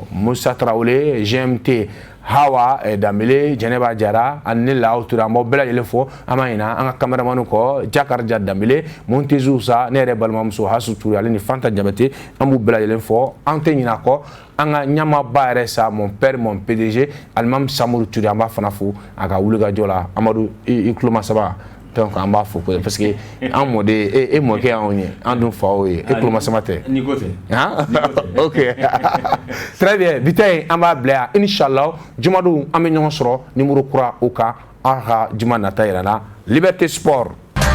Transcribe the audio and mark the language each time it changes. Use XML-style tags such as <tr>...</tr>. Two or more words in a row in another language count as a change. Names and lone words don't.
<bm>Musa Tarawele GMT Hawa Dambele Jɛnɛba Jara ani ne Laho Ture an b'aw bɛɛ lajɛlen fo an b'a ɲina an ka caméraman kɔ Jakarija Dambele Montezu sa ne yɛrɛ balimamuso Hasu Ture ale ni Fanta Jabate an b'u bɛɛ lajɛlen fo an tɛ ɲina kɔ an ka ɲamaba yɛrɛ sa</bm> <fr>mon père mon PDG</fr> <bm>Alimami Samuru Ture an b'a fana fo a ka wulikajɔ la Amadu i tuloma saba donc an b'a fo</bm> <fr>parce que</fr> <bm>an mɔden e mɔkɛ y'anw ye an dun faw ye e tuloma sama tɛ ni ko tɛ</bm> <fr>ok très bien</fr> <bm>bitin an b'a bila yan inchallah jumadon an bɛ ɲɔgɔn sɔrɔ numéro kura o kan an ka juma nata yɛrɛ la Liberté Sport</bm>